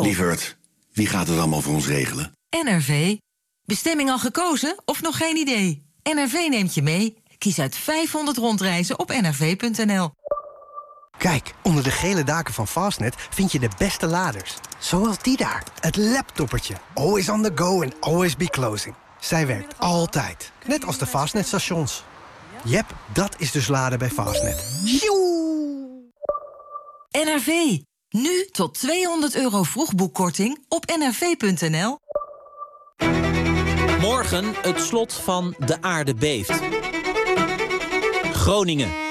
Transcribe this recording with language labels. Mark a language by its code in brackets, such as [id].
[nl] Lieverd, wie gaat het allemaal voor ons regelen? NRV. Bestemming al gekozen of nog geen idee? NRV neemt je mee. Kies uit 500 rondreizen op nrv.nl. Kijk, onder de gele daken van Fastnet vind je de beste laders. Zoals die daar, het laptoppertje. [en] Always on the go and always be closing. [nl] Zij werkt altijd. Net als de Fastnet-stations. Yep, dat is dus laden bij Fastnet. Joe! NRV. Nu tot €200 vroegboekkorting op nrv.nl. Morgen het slot van De Aarde Beeft. Groningen.